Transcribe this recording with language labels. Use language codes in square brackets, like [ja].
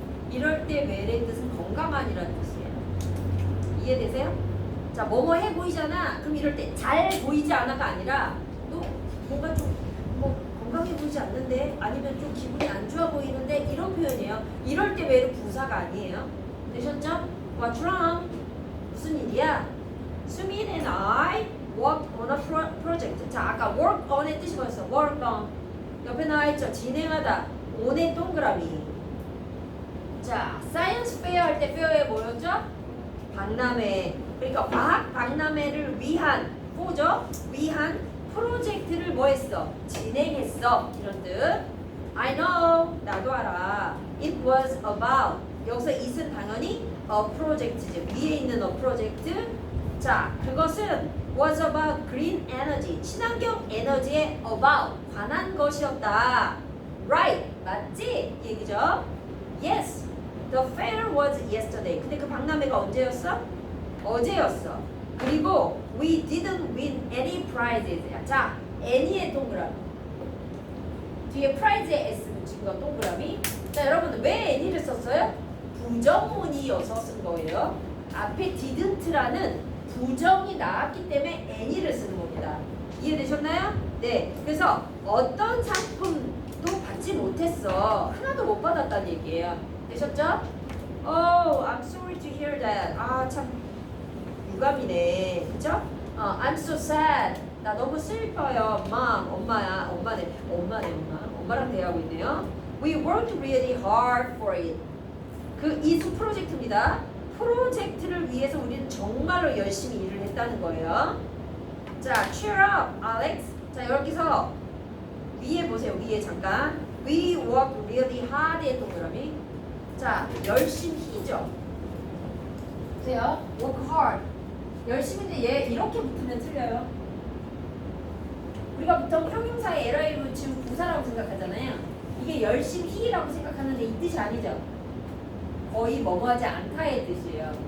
[ko] 이럴 때 well의 뜻은 건강한이라는 뜻이에요. 이해되세요? 자, 뭐뭐 해 보이잖아. 그럼 이럴 때 잘 보이지 않아가 아니라 너 뭔가 좀 건강해 보이지 않는데 아니면 좀 기분이 안 좋아 보이는데 이런 표현이에요. 이럴 때 well은 부사가 아니에요. 되셨죠? What's wrong? 무슨 일이야? [en] 수민 and I work on a project. [ko] 자, 아까 work on의 뜻이 뭐였어? work on. 옆에 나와있죠? 진행하다. on의 동그라미. 자, science fair 할 때 fair에 뭐였죠? 박람회. 그러니까 과학 박람회를 위한 뭐죠? 위한 프로젝트를 뭐 했어? 진행했어. 이런 뜻. [en] I know. [ko] 나도 알아. [en] It was about. [ko] 여기서 it은 당연히 a project죠. 위에 있는 a project. [en] 자, 그것은 was about green energy. [ko] 친환경 에너지에 about 관한 것이었다. [en] Right. [ko] 맞지? 이 얘기죠. Yes. [en] The fair was yesterday. [ko] 근데 그 박람회가 언제였어? 어제였어. [en] 그리고 we didn't win any prizes. [ko] 자, any의 동그라미. 뒤에 prize에 s 붙인 거 동그라미. 자, 여러분 왜 any를 썼어요? 부정문이어서 쓴 거예요. 앞에 didn't라는 부정이 나왔기 때문에 any를 쓰는 겁니다. 이해되셨나요? 네. 그래서 어떤 상품도 받지 못했어. 하나도 못 받았다는 얘기예요. 되셨죠? [en] Oh, I'm sorry to hear that. [ko] 아, 참 유감이네. 그쵸? [en] I'm so sad. [ko] 나 너무 슬퍼요. Mom, 엄마야. 엄마네. 엄마랑 대화하고 있네요. [en] We worked really hard for it. [ko] 그 is 프로젝트입니다. 프로젝트를 위해서 우리는 정말로 열심히 일을 했다는 거예요. 자, cheer up, Alex. 자, 여기서 위에 보세요. 위에 잠깐. [en] We worked really hard의 동그라미. [ko] 자, 열심히죠. 보세요. work hard. 열심히인데 얘 이렇게 붙으면 틀려요. 우리가 보통 형용사의 LI로 붙이면 부사라고 생각하잖아요. 이게 열심히라고 생각하는데 이 뜻이 아니죠. 거의 뭐뭐하지 않다의 뜻이에요.